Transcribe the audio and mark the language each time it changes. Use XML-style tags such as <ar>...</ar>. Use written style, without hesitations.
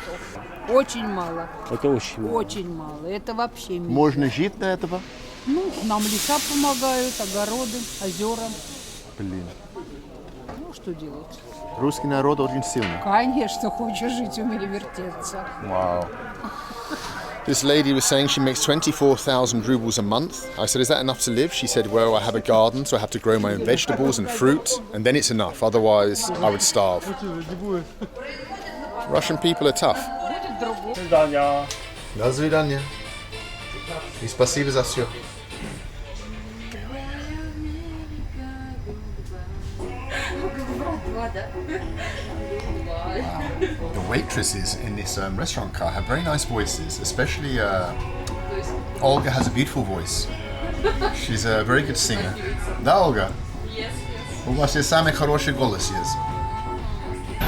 <ru>часов. Очень мало. Это очень мало. Очень мало. Это вообще мало. Можно жить до этого? Ну, нам леса помогают, огороды, озера. Блин. Ну, что делать? Русский народ очень сильный. Конечно, хочешь жить, умели вертеться.</ru> <en>Wow. This lady was saying she makes 24,000 rubles a month. I said, is that enough to live? She said, well, I have a garden, so I have to grow my own vegetables and fruit, and then it's enough. Otherwise, I would starve. Russian people are tough.</en> <ru>До свидания. И спасибо за все.</ru> <en>The waitresses in this restaurant car have very nice voices, especially Olga has a beautiful voice. She's a very good singer.</en> <ru>Да,</ru> <en>Olga? Yes, yes.</en> <ru>У вас самый хороший голос есть.</ru>